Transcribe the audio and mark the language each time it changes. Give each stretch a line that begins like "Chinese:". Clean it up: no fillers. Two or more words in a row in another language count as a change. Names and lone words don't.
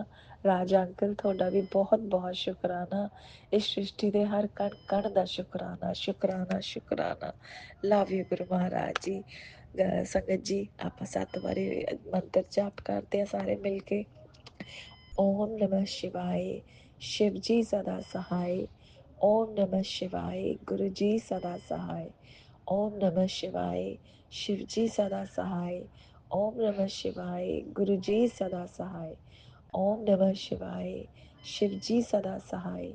Punjabi: ਰਾਜਾ ਅੰਕਲ, ਤੁਹਾਡਾ ਵੀ ਬਹੁਤ ਬਹੁਤ ਸ਼ੁਕਰਾਨਾ। ਇਸ ਸ੍ਰਿਸ਼ਟੀ ਦੇ ਹਰ ਕਣ ਕਣ ਦਾ ਸ਼ੁਕਰਾਨਾ ਸ਼ੁਕਰਾਨਾ ਸ਼ੁਕਰਾਨਾ।
English: love you
Punjabi: ਗੁਰੂ ਮਹਾਰਾਜ ਜੀ। ਸੰਗਤ ਜੀ, ਆਪਾਂ 7 ਵਾਰੀ ਮੰਤਰ ਜਾਪ ਕਰਦੇ ਹਾਂ ਸਾਰੇ ਮਿਲ ਕੇ।
Sanskrit: ओम नमः शिवाय,
Hindi: शिव जी सदा सहाय।
Sanskrit: ओम नमः शिवाय,
Hindi: गुरु जी सदा सहाय।
Sanskrit: ओम नमः शिवाय,
Hindi: शिव जी सदा सहाय।
Sanskrit: ओम नमः शिवाय,
Hindi: गुरु जी सदा सहाय।
Sanskrit: ओम नमः शिवाय,
Hindi: शिव जी सदा सहाय।